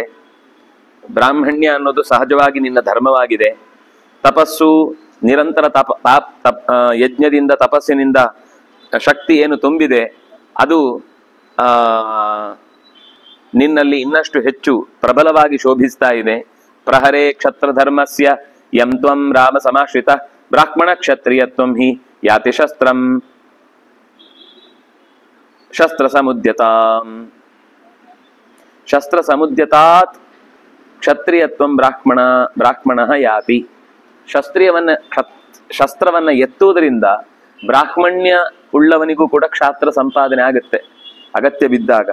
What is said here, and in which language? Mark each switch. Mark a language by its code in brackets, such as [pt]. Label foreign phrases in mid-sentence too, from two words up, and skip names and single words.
[kn] ಬ್ರಾಹ್ಮಣ್ಯ ಅನ್ನೋದು ಸಹಜವಾಗಿ ನಿನ್ನ ಧರ್ಮವಾಗಿದೆ. ತಪಸ್ಸು ನಿರಂತರ ಯಜ್ಞದಿಂದ ತಪಸ್ಸಿನಿಂದ ಶಕ್ತಿ ಏನು ತುಂಬಿದೆ ಅದು ನಿನ್ನಲ್ಲಿ ಇನ್ನಷ್ಟು ಹೆಚ್ಚು ಪ್ರಬಲವಾಗಿ ಶೋಭಿಸ್ತಾ ಇದೆ. [sa] ಪ್ರಹರೇ ಕ್ಷತ್ರ ಧರ್ಮಸ್ಯ ಯಂ ತ್ವಂ ರಾಮ ಸಮಾಶ್ರಿತ ಬ್ರಾಹ್ಮಣ ಕ್ಷತ್ರಿಯತ್ವಂ ಹಿ ಯಾತಿ ಶಸ್ತ್ರಂ ಶಸ್ತ್ರ ಸಮುದ್ಯತಾಂ. ಶಸ್ತ್ರ ಸಮುದ್ಯತಾತ್ ಕ್ಷತ್ರಿಯತ್ವಂ ಬ್ರಾಹ್ಮಣ ಯಾತಿ. [kn] ಶಸ್ತ್ರವನ್ನ ಎತ್ತುವುದರಿಂದ ಬ್ರಾಹ್ಮಣ್ಯ ಉಳ್ಳವನಿಗೂ ಕೂಡ ಕ್ಷಾತ್ರ ಸಂಪಾದನೆ ಆಗುತ್ತೆ ಅಗತ್ಯ ಬಿದ್ದಾಗ.